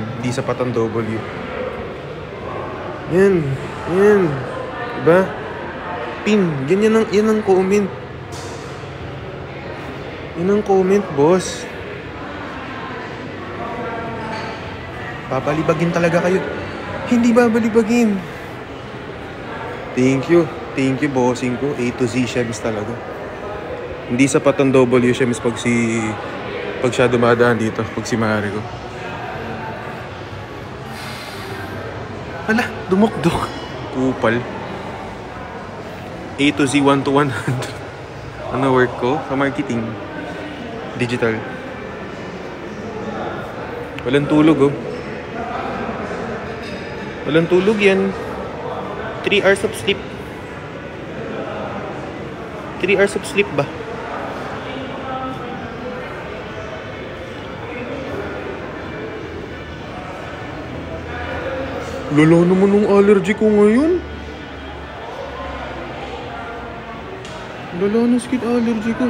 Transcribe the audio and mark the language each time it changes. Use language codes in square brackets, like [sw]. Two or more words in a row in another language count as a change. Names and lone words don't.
[tl] Hindi sapat ang W. Yan. Yan. Diba? Pin. Yan ang comment. Yan ang comment, boss. Babalibagin talaga kayo. Hindi babalibagin. [en] Thank you. Thank you, [tl] bossing ko. A to Z Shems talaga. Hindi sapat ang W Shems pag siya dumadaan dito. Pag si Mari ko. Hala, dumukdok. Kupal. A to Z 1 to 100. Ano work ko? Sa marketing. Digital. Walang tulog, oh. Walang tulog yan. [en] 3 hours of sleep. 3 hours of sleep ba? [tl] Lala naman ng allergy ko ngayon. Lala ng [en] skin allergy [tl] ko.